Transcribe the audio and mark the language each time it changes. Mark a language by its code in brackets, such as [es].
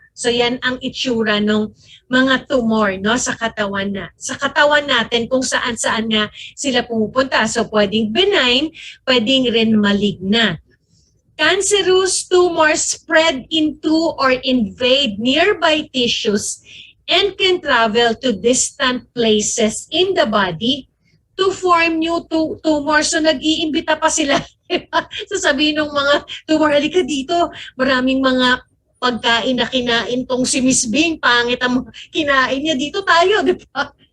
[tl] So yan ang itsura ng mga tumor, no, sa katawan natin kung saan-saan nga sila pumupunta. So pwedeng benign, pwedeng rin maligna. [en] Cancerous tumors spread into or invade nearby tissues and can travel to distant places in the body to form new tumors. [tl] So nag-iimbita pa sila. Sasabihin ng mga tumor, halika dito, maraming mga pagkain na kinain tong si Miss Bing, pangit ang kinain niya, dito tayo, di ba?